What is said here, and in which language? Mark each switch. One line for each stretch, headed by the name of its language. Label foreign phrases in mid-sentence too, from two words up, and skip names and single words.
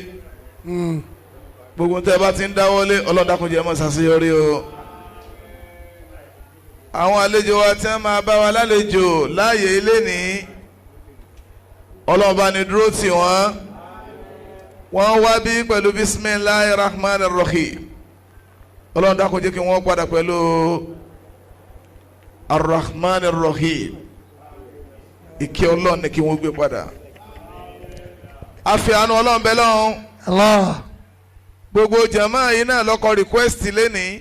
Yoruba: Gbogbo tẹ́ bá ti ń dáwọ́lé Ọlọ́run dákun jẹ́ mọ́ ṣàṣeyọrí o. Àwọn àlejò wa tí wọ́n máa bá wa lálejò láàyè ilé ní Ọlọ́run bá ní dúró tì wọ́n. Wọ́n wá bí pẹ̀lú
Arabic: بسم الله الرحمن الرحيم.
Yoruba: Ọlọ́run dákun jẹ́ kí wọ́n padà pẹ̀lú
Arabic: الرحمن الرحيم.
Yoruba: Ìkẹ́ Ọlọ́run ní kí wọ́n gbé padà. Àfi àánú Ọlọ́run bẹ lọ́hùn. Allah. Gbogbo jàmáà yìí náà lọ́kọ̀ request lẹ́ni.